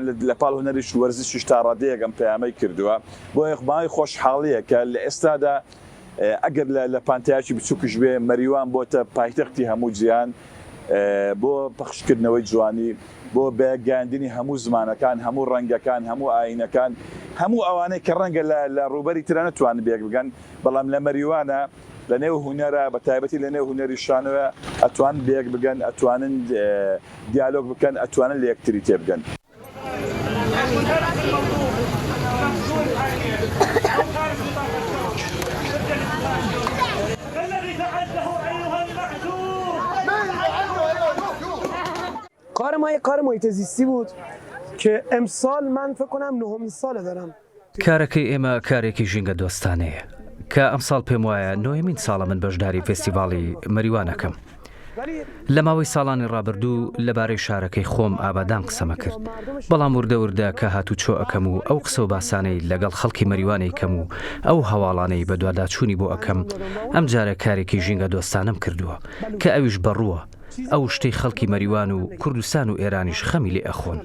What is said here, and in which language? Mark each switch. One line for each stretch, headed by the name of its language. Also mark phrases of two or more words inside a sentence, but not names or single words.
Central Kurdish: لە پاڵ هونەریش وەرزشیش تا ڕادەیەک ئەم پەیامەی کردووە بۆ یەخمای خۆشحاڵیە کە لە ئێستادا ئەگەر لە پانتایاکی بچووکش بێ مەریوان بۆتە پایتەختی هەموو جیهان بۆ پەخشکردنەوەی جوانی، بۆ بەگەاندنی هەموو زمانەکان، هەموو ڕەنگەکان، هەموو ئاینەکان، هەموو ئەوانەی کە ڕەنگە لە ڕوبەری ترە نەتوانن بێک بگەن، بەڵام لە مەریوانە لە نێو هونەرە بە تایبەتی لە نێو هونەری شانۆە ئەتوانن بێک بگەن، ئەتوانن دیالۆگ بکەن، ئەتوانن لە یەکتری تێبگەن.
Arabic: الذي فعلته
Persian: کار ما یک کار محیط زیستی بود که امسال من فکر کنم 9مین سال دارم.
Central Kurdish: کارەکەی ئێمە کارێکی ژینگە دۆستانەیە کە ئەمساڵ پێم وایە 9مین ساڵە من بەشداری فستیڤاڵی مەریوانەکەم. لە ماوەی ساڵانی ڕابردوو لەبارەی شارەکەی خۆم ئابادان قسەمە کرد، بەڵام وردە کە هاتوو چۆ ئەەکەم و ئەو قسە و باسانەی لەگەڵ خەڵکی مەریوانەی کەم و ئەو هەواڵانەی بە دوواداچوونی بۆ ئەەکەم ئەم جارە کارێکی ژینگە دۆستانم کردووە کە ئەویش بەڕووە ئەو شتەی خەڵکی مەریوان و کوردستان و ئێرانیش خەمی لێ ئەخۆن.